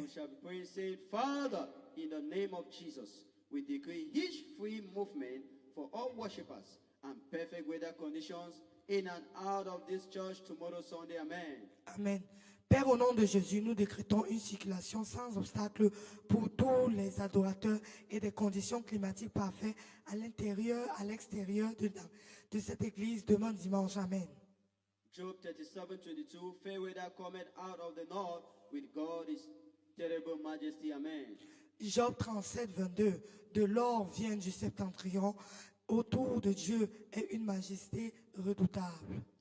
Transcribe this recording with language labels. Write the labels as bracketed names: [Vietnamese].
[English] we shall be praying, saying, Father, in the name of Jesus, we decree each free movement for all worshippers and perfect weather conditions in and out of this church tomorrow Sunday. Amen. Amen. [French] Père, au nom de Jésus, nous décrétons une circulation sans obstacle pour tous les adorateurs et des conditions climatiques parfaites à l'intérieur, à l'extérieur de cette église demain dimanche. Amen. [English] Job 37:22, fair weather cometh out of the north with God is terrible majesty. Amen. Job 37, 22. [French] De l'or vient du septentrion. Autour de Dieu est une majesté redoutable.